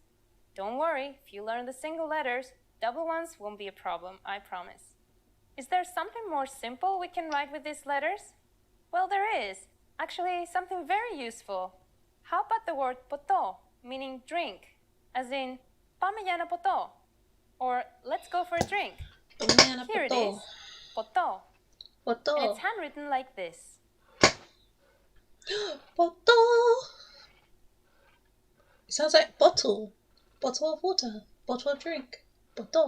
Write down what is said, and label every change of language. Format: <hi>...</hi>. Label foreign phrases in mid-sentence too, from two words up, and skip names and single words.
<en>Don't worry, if you learn the single letters, double ones won't be a problem, I promise. Is there something more simple we can write with these letters? Well, there is. Actually, something very useful. How about the word poto, meaning drink, as in,</en> <el>πάμε για ένα ποτό,</el> <en>or let's go for a drink. Here it is, poto. Poto. And it's handwritten like this. Poto. It sounds like bottle. Bottle of water. Bottle of drink. Poto.</en>